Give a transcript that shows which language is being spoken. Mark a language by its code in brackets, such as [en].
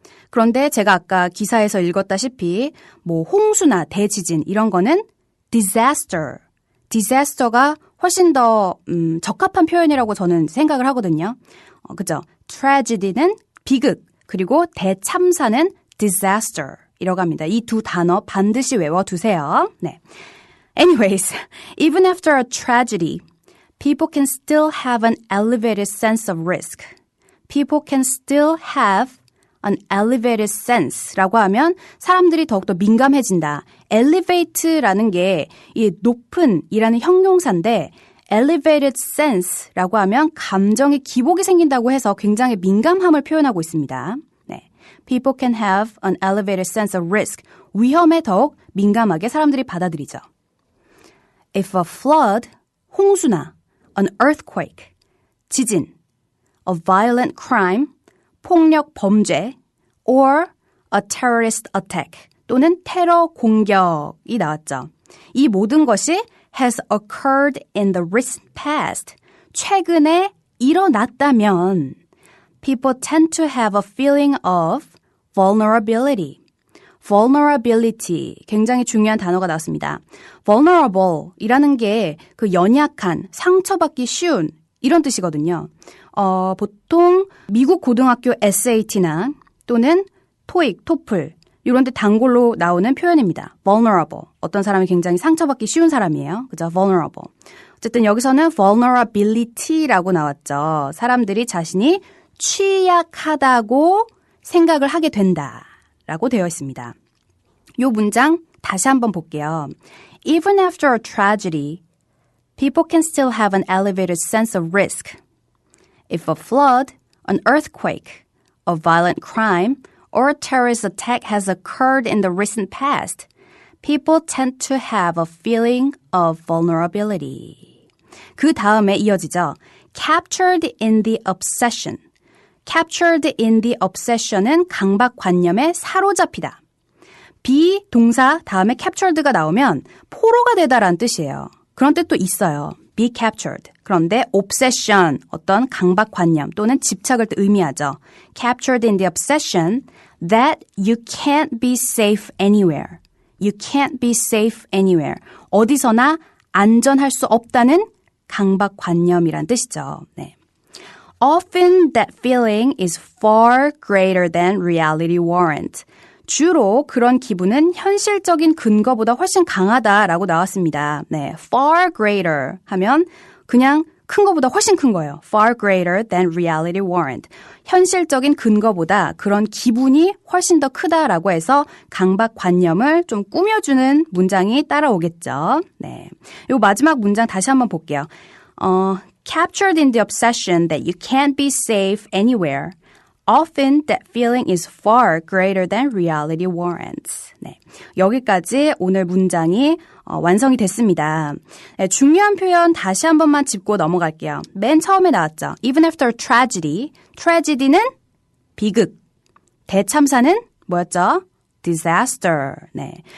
[ko] 그런데 제가 아까 기사에서 읽었다시피 뭐 홍수나 대지진 이런 거는 disaster. disaster가 훨씬 더 적합한 표현이라고 저는 생각을 하거든요. 그죠? tragedy는 비극, 그리고 대참사는 disaster 이라고 합니다. 이 두 단어 반드시 외워두세요. 네. [en] Anyways, even after a tragedy, people can still have an elevated sense of risk. People can still have an elevated sense라고 하면 [ko] 사람들이 더욱더 민감해진다. elevate라는 게 이 높은 이라는 형용사인데 elevated sense라고 하면 감정의 기복이 생긴다고 해서 굉장히 민감함을 표현하고 있습니다. 네. [en] People can have an elevated sense of risk. [ko] 위험에 더욱 민감하게 사람들이 받아들이죠. [en] If a flood, [ko] 홍수나 [en] an earthquake, [ko] 지진, [en] a violent crime, [ko] 폭력 범죄, [en] or a terrorist attack, [ko] 또는 테러 공격이 나왔죠. 이 모든 것이 [en] has occurred in the recent past, [ko] 최근에 일어났다면 [en] people tend to have a feeling of vulnerability. [ko] vulnerability, 굉장히 중요한 단어가 나왔습니다. vulnerable 이라는 게 그 연약한, 상처받기 쉬운 이런 뜻이거든요. 보통 미국 고등학교 SAT나 또는 토익, 토플 이런 데 단골로 나오는 표현입니다. vulnerable, 어떤 사람이 굉장히 상처받기 쉬운 사람이에요. 그죠? vulnerable. 어쨌든 여기서는 vulnerability라고 나왔죠. 사람들이 자신이 취약하다고 생각을 하게 된다. 라고 되어 있습니다. 이 문장 다시 한번 볼게요. [en] Even after a tragedy, people can still have an elevated sense of risk. If a flood, an earthquake, a violent crime, or a terrorist attack has occurred in the recent past, people tend to have a feeling of vulnerability. [ko] 그 다음에 이어지죠. [en] Captured in the obsession. Captured in the obsession은 [ko] 강박관념에 사로잡히다. 비동사 다음에 captured가 나오면 포로가 되다라는 뜻이에요. 그런 뜻도 있어요. be captured. 그런데 obsession, 어떤 강박관념 또는 집착을 의미하죠. [en] Captured in the obsession that you can't be safe anywhere. You can't be safe anywhere. [ko] 어디서나 안전할 수 없다는 강박관념이란 뜻이죠. 네. [en] Often that feeling is far greater than reality warrant. [ko] 주로 그런 기분은 현실적인 근거보다 훨씬 강하다라고 나왔습니다. 네, far greater 하면 그냥 큰 거보다 훨씬 큰 거예요. [en] far greater than reality warrant. [ko] 현실적인 근거보다 그런 기분이 훨씬 더 크다라고 해서 강박관념을 좀 꾸며주는 문장이 따라오겠죠. 네, 요 마지막 문장 다시 한번 볼게요. [en] Captured in the obsession that you can't be safe anywhere. Often that feeling is far greater than reality warrants. [ko] 네, 여기까지 오늘 문장이 완성이 됐습니다. 네, 중요한 표현 다시 한 번만 짚고 넘어갈게요. 맨 처음에 나왔죠. [en] Even after tragedy. [ko] tragedy는 비극. 대참사는 뭐였죠? disaster. 네.